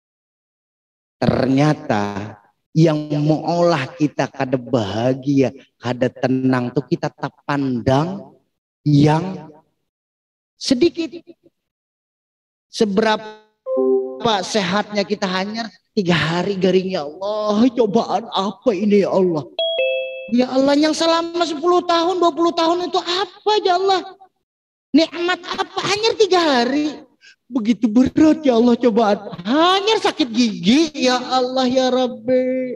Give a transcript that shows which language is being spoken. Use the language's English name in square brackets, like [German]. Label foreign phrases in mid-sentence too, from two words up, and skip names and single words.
[Banjar] Ternyata yang mengolah kita kada bahagia, kada tenang tuh kita tak pandang yang sedikit. Seberapa sehatnya kita hanya 3 hari garing, [Arabic] ya Allah, [Indonesian] cobaan apa ini [Arabic] ya Allah. Ya Allah, [Indonesian] yang selama 10 tahun 20 tahun itu apa [Arabic] ya Allah, [Indonesian] nikmat apa hanya 3 hari. Begitu berat [Arabic] ya Allah [Indonesian] cobaan, hanya sakit gigi [Arabic] ya Allah ya Rabbi.